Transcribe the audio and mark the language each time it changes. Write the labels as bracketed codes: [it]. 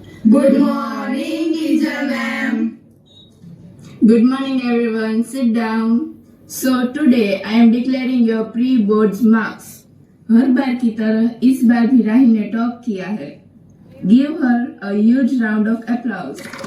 [en] Good morning, teacher ma'am. Good morning everyone, sit down. So today I am declaring your pre-boards marks. [hi] हर बार की तरह इस बार भी राही ने top किया है. [en] Give her a huge round of applause.